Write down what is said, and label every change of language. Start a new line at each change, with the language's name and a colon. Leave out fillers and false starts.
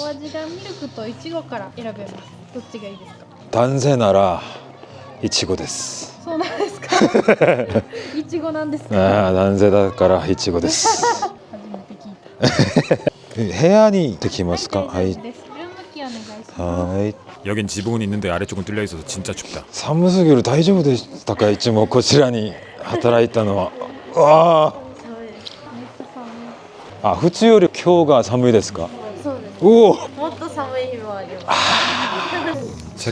Japanese: お味がミルクとイチゴから選べます。どっちがいいですか？ 단세 나라 이치고 です. そうなんですか？イチゴなんですか？ 아, 단세だからイチゴです. 初めて聞いた。部屋にできますか? はい、大丈夫です。ルームキーお願いします。はい.
Korean: 여긴 지붕은 있는데 아래쪽은 뚫려 있어서 진짜 춥다.
Japanese: 寒すぎる大丈夫でしたか? いつもこちらに働いたのは. 와. そうです。めっちゃ寒い。 아, 普通より今日が寒いですか? そうです。 오. もっと寒い日もあります。